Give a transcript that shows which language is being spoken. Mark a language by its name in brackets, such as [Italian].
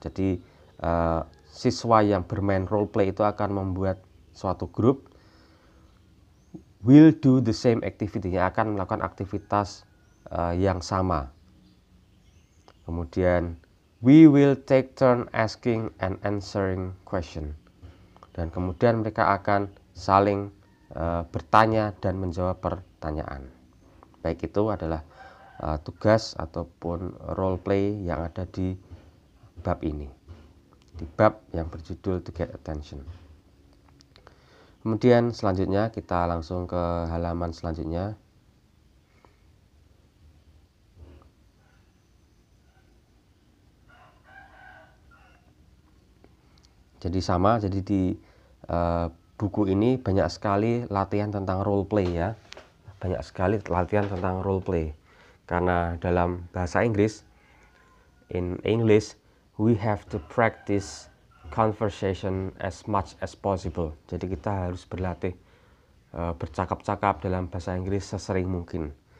[Indonesian] Jadi siswa yang bermain role play itu akan membuat suatu grup. [English] Will do the same activity, [Indonesian] yang akan melakukan aktivitas yang sama. [English] Kemudian we will take turn asking and answering question. [Indonesian] Dan kemudian mereka akan saling bertanya dan menjawab pertanyaan. Baik, itu adalah tugas ataupun role play yang ada di bab ini, di bab yang berjudul to get attention. Kemudian selanjutnya kita langsung ke halaman selanjutnya. Jadi sama, jadi di buku ini banyak sekali latihan tentang role play ya. banyak sekali latihan tentang role play. Karena dalam bahasa Inggris, [English] in English, we have to practice conversation as much as possible. [Indonesian] Jadi kita harus berlatih bercakap-cakap dalam bahasa Inggris sesering mungkin.